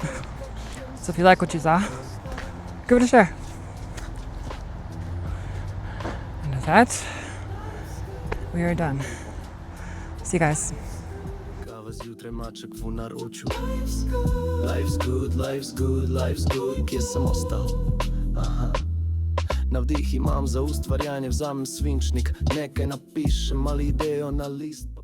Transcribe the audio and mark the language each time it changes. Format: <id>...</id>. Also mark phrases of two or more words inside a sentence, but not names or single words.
<en>So if you like what you saw, give it a share. And with that, we are done. See you guys. Life's good, life's good, life's good.</en> <hr>Gdje sam ostao? Aha.</hr> <sl>Na vdih imam za ustvarjanje, vzamem svinčnik, nekaj napišem ali idejo na list.</sl>